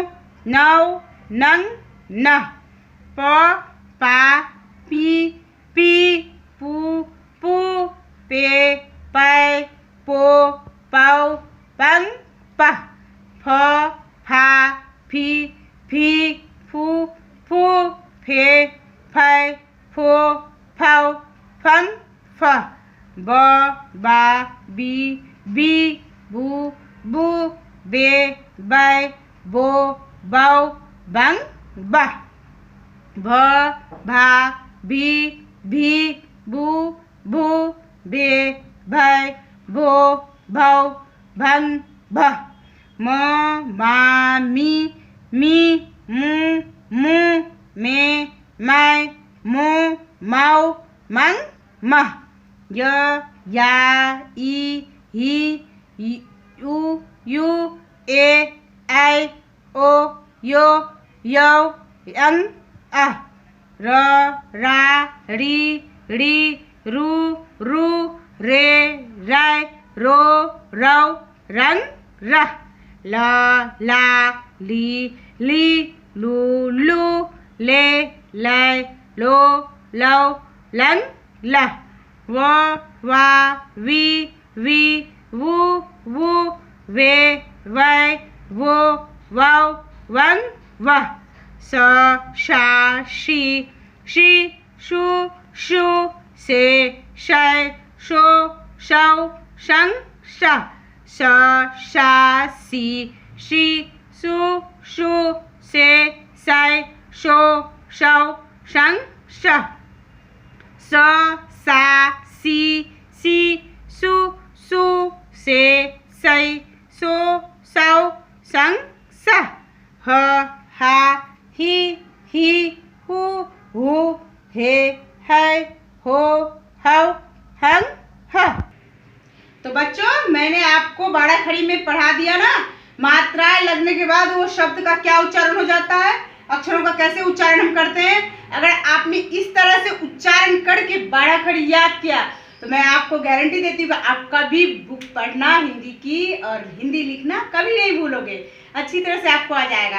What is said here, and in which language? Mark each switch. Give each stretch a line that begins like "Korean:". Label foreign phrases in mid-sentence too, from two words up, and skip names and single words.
Hindi: नौ नंग न प पा पी पी पू पू पे पै पो पौ पंग प फ फा फी फी फू फू फे फै फो फौ फंग फ ब बा बी बी बू बू बे बै बो बौ बंग ब भ भा भी भी बू भू बे भै भो भौ भंग भ म मा मी मी मू मू मे मै मो मौ मंग म य या ई ही यू यू ए ऐ ओ यो यौ यंग अ र रा री री रू रू रे रै रो रौ रंग र ल ला ली ली लू लू ले लै लो लौ लंग ल व वा वी वी वू वू वे वै वो वौ वंग व स शा शी शी शू शू से शै शो शौ शंग श स शा सी शी सु शू से सै शो शौ शंग श स सा सी सी सु सू से सै सो सौ संग स ह हा ही हू हू हे है हो हौ हंग ह। तो बच्चों मैंने आपको बारह खड़ी में पढ़ा दिया ना, मात्राएं लगने के बाद वो शब्द का क्या उच्चारण हो जाता है, अक्षरों का कैसे उच्चारण हम करते हैं। अगर आपने इस तरह से उच्चारण करके बारह खड़ी याद किया तो मैं आपको गारंटी देती हूँ आप कभी बुक पढ़ना हिंदी की और हिंदी लिखना कभी नहीं भूलोगे, अच्छी तरह से आपको आ जाएगा।